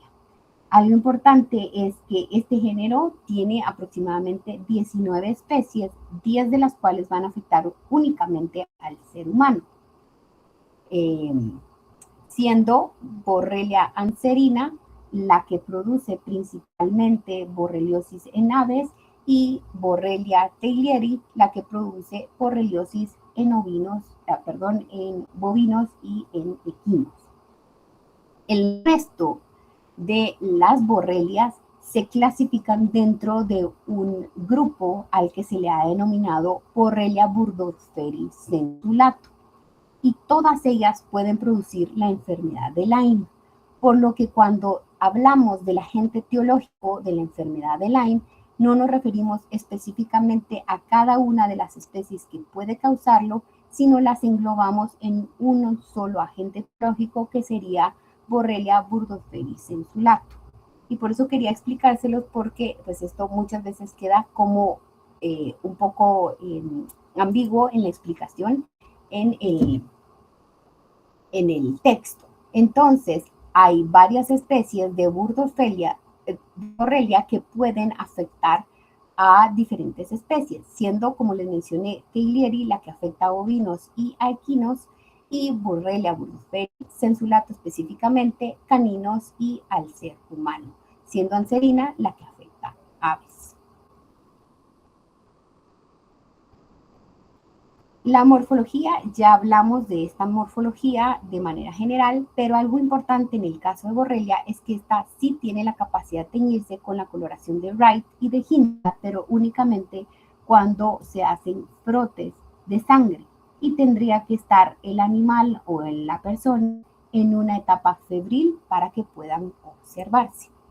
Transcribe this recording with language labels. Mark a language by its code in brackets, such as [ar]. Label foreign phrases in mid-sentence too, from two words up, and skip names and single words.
[es] Algo importante es que este género tiene aproximadamente 19 especies, 10 de las cuales van a afectar únicamente al ser humano, siendo Borrelia anserina la que produce principalmente borreliosis en aves y Borrelia theileri la que produce borreliosis en en bovinos y en equinos. El resto de las borrelias se clasifican dentro de un grupo al que se le ha denominado Borrelia burgdorferi sensulato y todas ellas pueden producir la enfermedad de Lyme, por lo que cuando hablamos del agente etiológico de la enfermedad de Lyme no nos referimos específicamente a cada una de las especies que puede causarlo, sino las englobamos en un solo agente etiológico que sería Borrelia burgdorferi sensulato. Y por eso quería explicárselos porque pues esto muchas veces queda como un poco ambiguo en la explicación en el texto. Entonces, hay varias especies de Borrelia que pueden afectar a diferentes especies, siendo, como les mencioné, Theileri la que afecta a bovinos y a equinos, y Borrelia burgdorferi sensulato específicamente caninos y al ser humano, siendo anserina la que afecta a aves. La morfología, ya hablamos de esta morfología de manera general, pero algo importante en el caso de Borrelia es que esta sí tiene la capacidad de teñirse con la coloración de Wright y de Hinda, pero únicamente cuando se hacen frotes de sangre y tendría que estar el animal o la persona en una etapa febril para que puedan observarse.